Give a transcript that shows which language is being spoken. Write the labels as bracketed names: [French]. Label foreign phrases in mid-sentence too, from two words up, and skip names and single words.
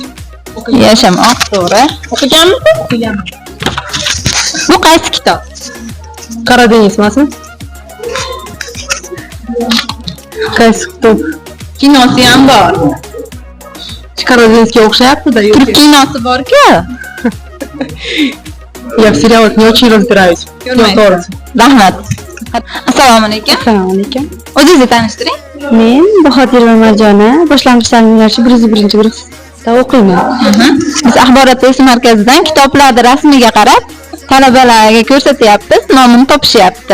[Uzbek] Yashamoq, to'g'ri. O'qiganmisiz? O'qiganman. Bu qaysi kitob? Qora dengiz emasmi? Qaysi kitob? Kinosi ham bor. Qora dengizga o'xshayapti-da. Turk kinosi bor-ku. [Russian] Я в сериалах не очень разбираюсь. [Uzbek] To'g'ri. Rahmat. Assalomu alaykum. Assalomu alaykum. O'zingizni tanishtiring. Men Bahodirova Marjona, boshlang'ich ta'lim yo'nalishi 101 guruhda o'qiyman. Biz axborot resurs markazidan kitoblarni rasmiga qarab talabalarga ko'rsatyapmiz, nomini topishyapti.